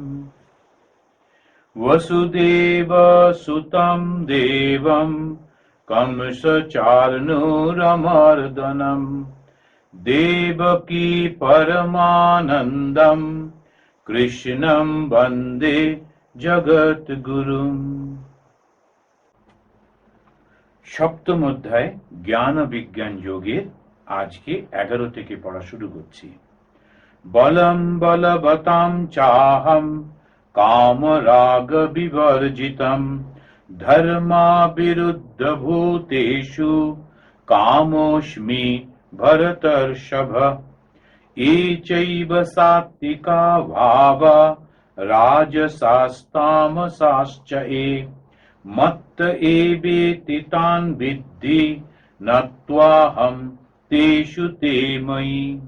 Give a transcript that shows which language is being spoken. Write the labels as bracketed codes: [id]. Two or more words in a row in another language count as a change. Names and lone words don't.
[sa] वसुदेवसुतं देवं कंसचार्णूरमर्दनं देवकी परमानन्दं कृष्णं वन्दे जगद्गुरुम्। [bn] সপ্তম অধ্যায় জ্ঞান বিজ্ঞান যোগের আজকে 11 থেকে পড়া শুরু করছি। [sa] বলম বলবতাম চাহম কামরাগ বিবর্জিতম ধর্মা বিরুদ্ধ ভূতেষু কামোস্মি ভরতর্ষভ এচৈব সাত্বিকা ভাবা রাজসাস্তামসাশ্চ এ মত্ত এবেতি তান বিদ্ধি নত্বাহম তেষু তে ময়ি